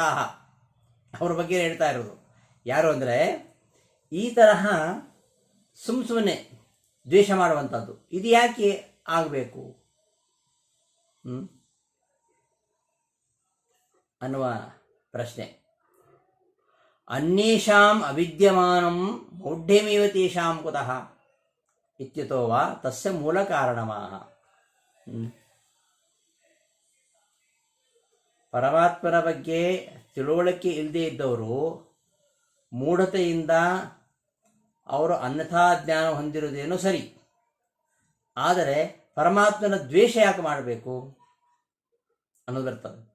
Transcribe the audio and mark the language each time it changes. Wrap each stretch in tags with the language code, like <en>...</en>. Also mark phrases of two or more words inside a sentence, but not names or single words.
<kn>ಅವ್ರ ಬಗ್ಗೆ ಹೇಳ್ತಾ ಇರೋದು ಯಾರು ಅಂದರೆ, ಈ ತರಹ ಸುಮ್ಮನೆ ದ್ವೇಷ ಮಾಡುವಂಥದ್ದು ಇದು ಯಾಕೆ ಆಗಬೇಕು ಅನ್ನುವ ಪ್ರಶ್ನೆ.</kn> <sa>ಅನ್ಯೇಷಾಂ ಅವಿದ್ಯಮಾನಂ ಮೌಢ್ಯಮೇವ ತೇಷಾಂ ಕುತಃ ಇತ್ಯತೋ ವಾ ತಸ್ಯ ಮೂಲ ಕಾರಣಮಾಹ.</sa> <kn>ಪರಮಾತ್ಮನ ಬಗ್ಗೆ ತಿಳುವಳಿಕೆ ಇಲ್ಲದೆ ಇದ್ದವರು ಮೂಢತೆಯಿಂದ ಅವರು ಅನ್ಯಥಾ ಜ್ಞಾನ ಹೊಂದಿರುವುದೇನೋ ಸರಿ, ಆದರೆ ಪರಮಾತ್ಮನ ದ್ವೇಷ ಯಾಕೆ ಮಾಡಬೇಕು ಅನ್ನೋದಿರ್ತದೆ.</kn>